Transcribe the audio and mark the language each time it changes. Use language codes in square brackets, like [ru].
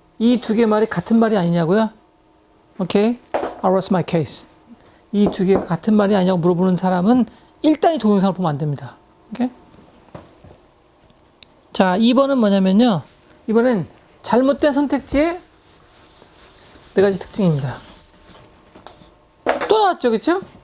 [ko] 이 두 개 말이 같은 말이 아니냐고요? [en] 오케이, I rest my case. [ko] 이 두 개가 같은 말이 아니냐고 물어보는 사람은 일단 이 동영상을 보면 안 됩니다. 오케이? 자, 2번은 뭐냐면요. 2번은 잘못된 선택지의 네 가지 특징입니다. 또 나왔죠, 그쵸?